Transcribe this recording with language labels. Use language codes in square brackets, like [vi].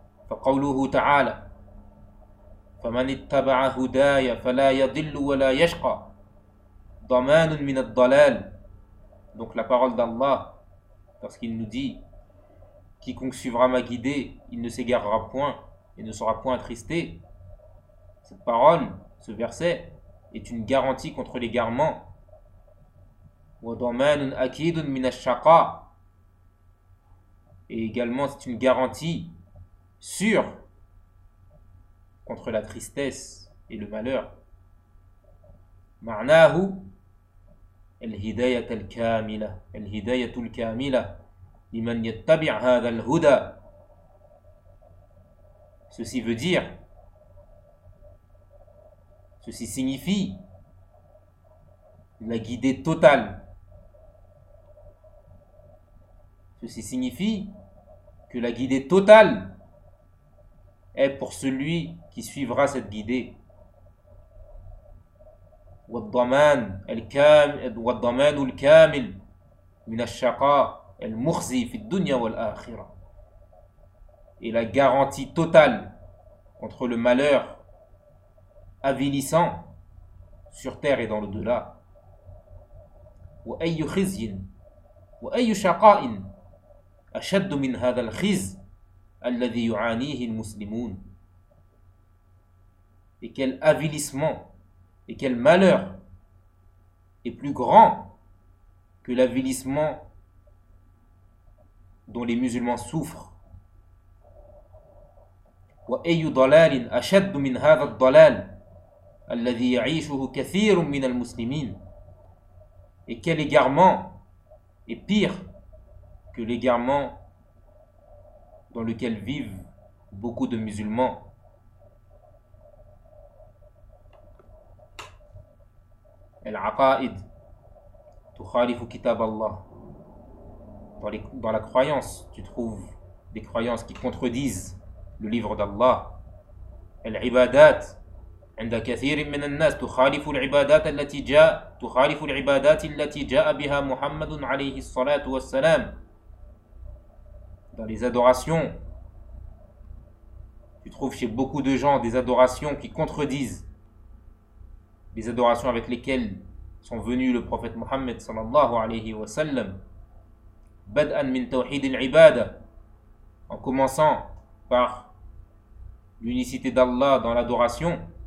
[ar] فقوله تعالى: فمن اتبع هداي فلا يضل ولا يشقى، ضمان من الضلال. [fr] Donc la parole d'Allah, lorsqu'il nous dit: quiconque suivra ma guidée, il ne s'égarera point et ne sera point attristé. Cette parole, ce verset, est une garantie contre l'égarement. [ar] وضمان أكيد من الشقاء. [fr] Et également, c'est une garantie sûre contre la tristesse et le malheur. [ar] معناه الهداية الكاملة. الهداية الكاملة لمن يتبع هذا الهدى. [fr] Ceci veut dire, ceci signifie la guidée totale. Ceci signifie que la guidée totale est pour celui qui suivra cette guidée. [ar] والضمان الكامل من الشقاء المخزي في الدنيا والآخرة. [fr] Et la garantie totale contre le malheur avilissant sur terre et dans l'au-delà. [ar] وأي خزي وأي شقاء أشد من هذا الخزي الذي يعانيه المسلمون. [fr] Et quel avilissement et quel malheur est plus grand que l'avilissement dont les musulmans souffrent. [ar] وأي ضلال أشد من هذا الضلال الذي يعيشه كثير من المسلمين. [fr] Et quel égarement est pire que l'égarement dans lequel vivent beaucoup de musulmans. [ar] العقائد تخالف كتاب الله. [fr] Dans la croyance, tu trouves des croyances qui contredisent le livre d'Allah. [ar] العبادات عند كثير من الناس تخالف العبادات التي جاء بها محمد عليه الصلاة والسلام. [fr] Dans les adorations, tu trouves chez beaucoup de gens des adorations qui contredisent les adorations avec lesquelles sont venus le prophète Mohammed sallallahu alayhi wa sallam. [ar] Bad'an min tawhid al-ibada, [fr] en commençant par l'unicité d'Allah dans l'adoration.